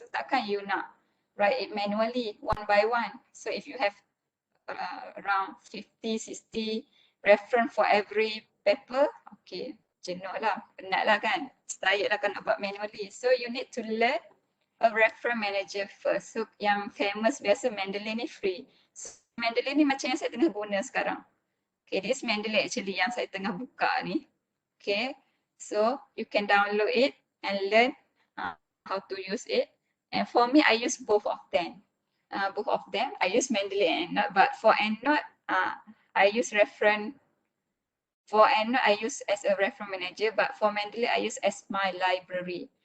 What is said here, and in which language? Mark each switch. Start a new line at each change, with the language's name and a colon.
English: So,
Malay: takkan
English: you nak write it manually one by one. So, if you have around 50, 60 reference for every paper, okay,
Malay: jenuh lah, penat lah kan,
English: tired
Malay: lah kan nak buat
English: manually. So, you need to learn a reference manager first.
Malay: So, yang famous biasa Mendeley ni free. So, Mendeley ni macam yang saya tengah guna sekarang.
English: Okay, this Mendeley actually
Malay: yang saya tengah buka ni.
English: Okay, so you can download it and learn how to use it. And for me, I use both of them. I use Mendeley and EndNote, but for EndNote, I use reference For EndNote, I use as a reference manager, but for Mendeley, I use as my library.